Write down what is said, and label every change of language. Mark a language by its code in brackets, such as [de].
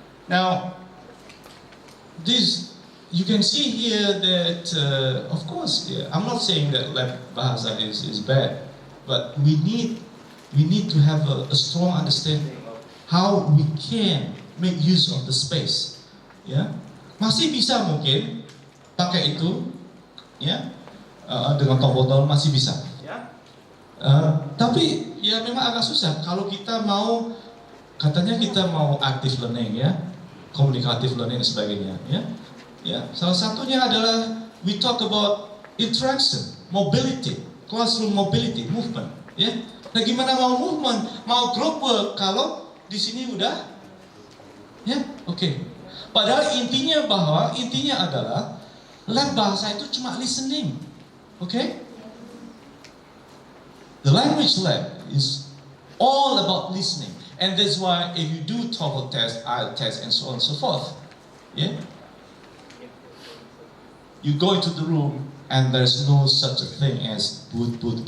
[en] Now, you can see here that, of course, yeah, I'm not saying that lab bahasa is bad, but we need to have a strong understanding of how we can make use of the space. [id] Ya, masih bisa mungkin pakai itu, ya, dengan top botol masih bisa. Ya. Tapi ya memang agak susah kalau kita mau, katanya kita mau active learning ya, communicative learning dan sebagainya. Ya. Ya, salah satunya adalah [en] we talk about interaction, mobility, classroom mobility, movement. [id] Ya, nah gimana mau movement, mau group work kalau di sini udah, ya, oke. Padahal intinya adalah lab bahasa itu cuma listening, oke? [en] The language lab is all about listening, and that's why if you do TOEFL test, IELTS test, and so on and so forth, yeah, you go into the room and there's no such a thing as booth.